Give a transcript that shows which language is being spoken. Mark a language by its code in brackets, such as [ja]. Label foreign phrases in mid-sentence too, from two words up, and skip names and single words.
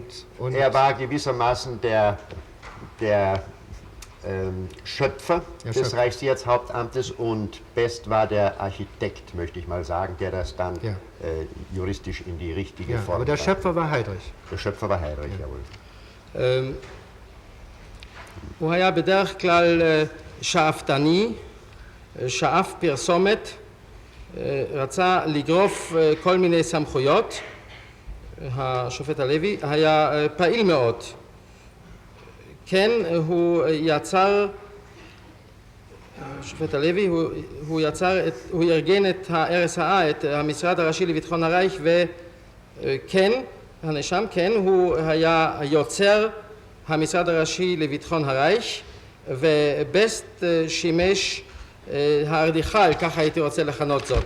[de] er war gewissermaßen der Schöpfer des Reichssicherheitshauptamtes und Best war der Architekt, möchte ich mal sagen, der das dann juristisch in die richtige Form aber der Schöpfer war Heydrich. Der Schöpfer war Heydrich, jawohl. [he] הוא היה בדרך כלל שאפתני, שאף פרסומת, רצה לגרוף כל מיני סמכויות. השופט הלוי היה פעיל מאוד. כן, הוא יצר, השופט הלוי, הוא ארגן את ה-RSA, את המשרד הראשי לביטחון הרייך, וכן, הנאשם, כן, הוא היה יוצר המשרד הראשי לביטחון הרייך, ובסט שימש האדריכל, ככה הייתי רוצה לכנות זאת.